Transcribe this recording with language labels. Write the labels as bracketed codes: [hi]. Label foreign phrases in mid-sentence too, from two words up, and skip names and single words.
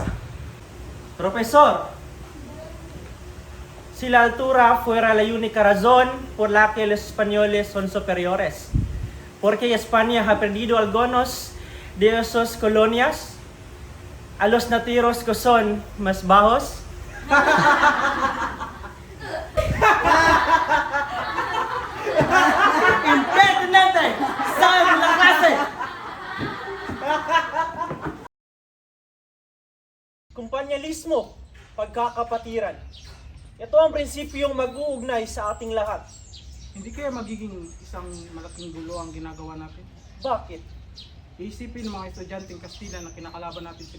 [es] Profesor, si la altura fuera la única razón por la que los españoles son superiores, porque España ha perdido algunos de sus colonias a los nativos que son más bajos. ¡Impertinente! ¡Sal de la clase! [tl] Kumpanyalismo, pagkakapatiran. Ito ang prinsipyong mag-uugnay sa ating lahat. Hindi kaya magiging isang malaking gulo ang ginagawa natin? Bakit? Iisipin ng mga estudyanteng Kastila na kinakalaban natin sila.